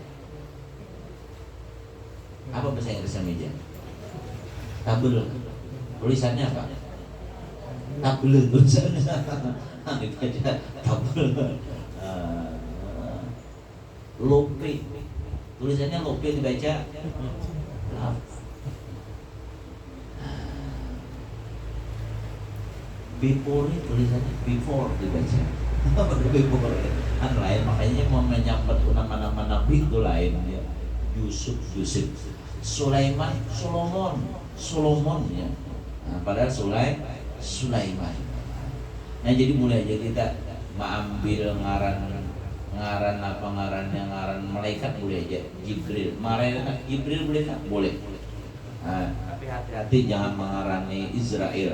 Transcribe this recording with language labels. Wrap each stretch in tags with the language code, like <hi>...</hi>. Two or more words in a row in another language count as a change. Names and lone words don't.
<id>Apa bahasa Inggrisnya meja? Tabel. Tulisannya apa? Tabel tulisannya. Dibaca tabel. Lope. Tulisannya lope dibaca love. Before tulisannya before dibaca.</id> <bjn>Before kan lain, makanya mau menyambat nama-nama nabi itu lain ya. Yusuf, Sulaiman, Solomon ya. Nah, padahal Sulaiman. Nah jadi mulai aja kita mengambil ngaran malaikat boleh aja. Jibril, Jibril boleh kan? Boleh. Nah, tapi hati-hati jangan mengarani Israel.</bjn>